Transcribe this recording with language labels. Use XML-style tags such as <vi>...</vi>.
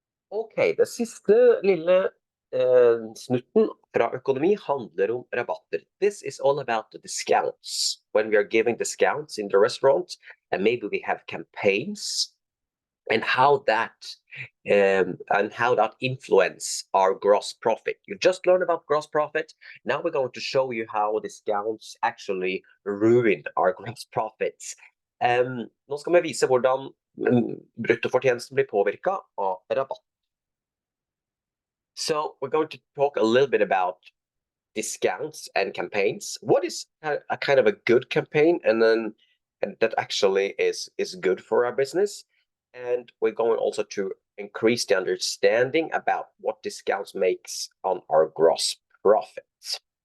<no>Ok, det siste lille snutten fra økonomi handler om rabatter.</no> <en>This is all about the discounts. When we are giving discounts in the restaurant, and maybe we have campaigns, and how that influence our gross profit. You just learned about gross profit. Now we're going to show you how discounts actually ruin our gross profits.</en> <no>Nå skal vi vise hvordan bruttofortjenesten blir påvirket av rabatt.</no> <en>So we're going to talk a little bit about discounts and campaigns. What is a kind of a good campaign and that actually is good for our business? And we're going also to increase the understanding about what discounts makes on our gross profits.</en>